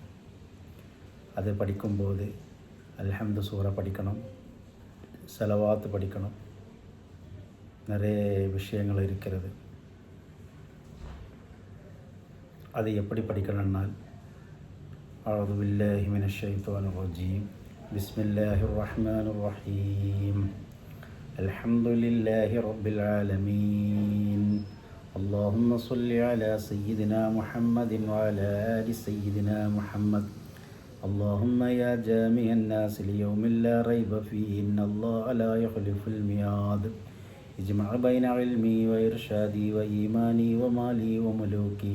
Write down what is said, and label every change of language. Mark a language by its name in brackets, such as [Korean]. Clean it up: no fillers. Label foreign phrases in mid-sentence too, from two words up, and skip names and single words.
[Tamil] அதை படிக்கும்போது அல்ஹம்து சூரா படிக்கணும், ஸலவாத் படிக்கணும், நிறைய விஷயங்கள் இருக்கிறது. அது எப்படி படிக்கணும்னால், [Arabic] أعوذ بالله من الشيطان الرجيم. بسم الله الرحمن الرحيم. الحمد لله رب العالمين. اللهم صل على سيدنا محمد وعلى آل سيدنا محمد. اللهم يا جامع الناس ليوم لا ريب فيه إن الله لا يخلف الميعاد. اجمع بين علمي وإرشادي وإيماني ومالي وملوكي.